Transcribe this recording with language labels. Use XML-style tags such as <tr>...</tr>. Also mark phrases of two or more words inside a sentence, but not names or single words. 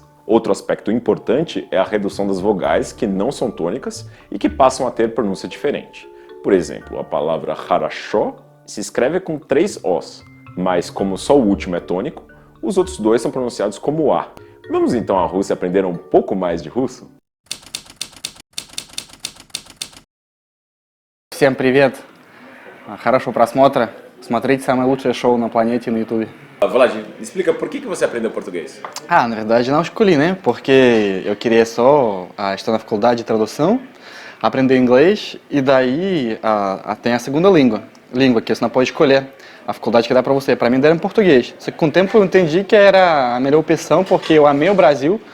<pt>Outro aspecto importante é a redução das vogais que não são tônicas e que passam a ter pronúncia diferente. Por exemplo, a palavra хорошо se escreve com 3 Os, mas como só o último é tônico, os outros 2 são pronunciados como A. Vamos então à Rússia aprender um pouco mais de russo?</pt> <ru>Всем привет! Хорошего просмотра! Смотрите самое лучшее шоу на планете no YouTube.</ru> <pt>Vlad, explica por que você aprendeu português? Na verdade não escolhi, né? Porque eu queria só estar na faculdade de tradução, aprender inglês e daí tem a segunda língua que você não pode escolher. A faculdade que dá pra você. Pra mim deram português. Só que com o tempo eu entendi que era a melhor opção porque eu amei o Brasil.</pt>